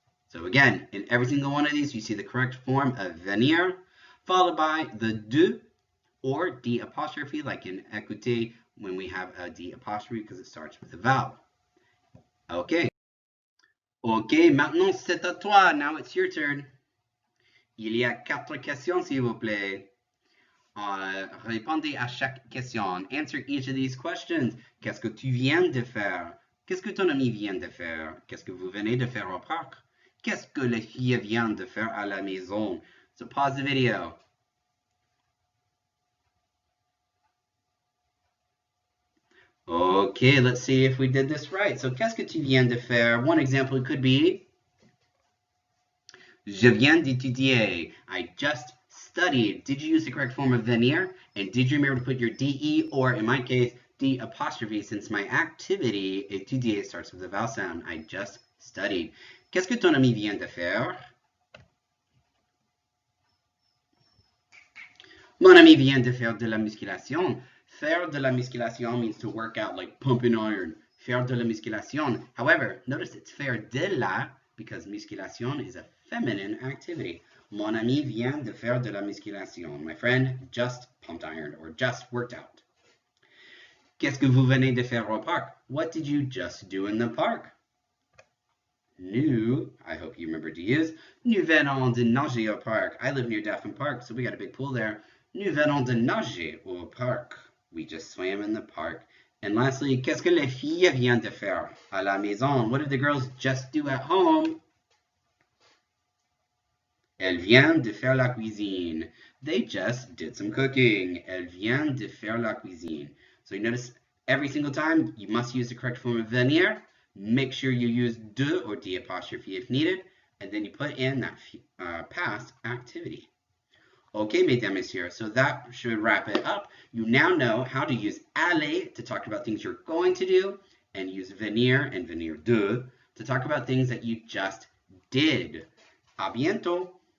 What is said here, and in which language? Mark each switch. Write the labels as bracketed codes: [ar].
[en] So again, in every single one of these, you see the correct form of venir, followed by the de or d apostrophe, like in écouter, when we have a d apostrophe because it starts with a vowel. Okay. [fr] Ok, maintenant c'est à toi. [en] Now it's your turn. [fr] Il y a 4 questions, s'il vous plaît. Répondez à chaque question. [en] Answer each of these questions. [fr] Qu'est-ce que tu viens de faire? Qu'est-ce que ton ami vient de faire? Qu'est-ce que vous venez de faire au parc? Qu'est-ce que les filles viennent de faire à la maison? [en] So pause the video. Okay, let's see if we did this right. [fr] So, qu'est-ce que tu viens de faire? [en] One example could be, [fr] je viens d'étudier. [en] I just studied. Did you use the correct form of venir? And did you remember to put your de, or in my case, d apostrophe, since my activity, étudier, starts with a vowel sound. I just studied. [fr] Qu'est-ce que ton ami vient de faire? Mon ami vient de faire de la musculation. Faire de la musculation [en] means to work out, like pumping iron. [fr] Faire de la musculation. [en] However, notice it's faire de la because musculation is a feminine activity. [fr] Mon ami vient de faire de la musculation. [en] My friend just pumped iron or just worked out. [fr] Qu'est-ce que vous venez de faire au parc? [en] What did you just do in the park? [fr] Nous, [en] I hope you remember to use, [fr] nous venons de nager au parc. [en] I live near Daphne Park, so we got a big pool there. [fr] Nous venons de nager au parc. [en] We just swam in the park. And lastly, [fr] qu'est-ce que les filles viennent de faire à la maison? [en] What did the girls just do at home? [fr] Elles viennent de faire la cuisine. [en] They just did some cooking. [fr] Elles viennent de faire la cuisine. [en] So you notice every single time you must use the correct form of venir. Make sure you use de or d apostrophe if needed, and then you put in that past activity. Okay, mesdames, messieurs, so that should wrap it up. You now know how to use aller to talk about things you're going to do, and use venir and venir de to talk about things that you just did. [fr] A bientôt!